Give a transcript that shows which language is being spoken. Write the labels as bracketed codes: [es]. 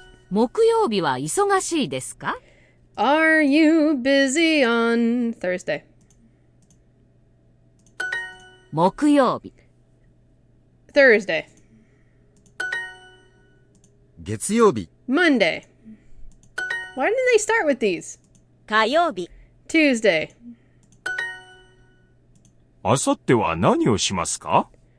[ja] 木曜日は忙しいですか？ [en] Are you busy on Thursday? [ja] 木曜日、 [en] Thursday. [ja] 月曜日、 [en] Monday. Why didn't they start with these? [ja] 火曜日 [en] Tuesday. [ja] あさっては何をしますか？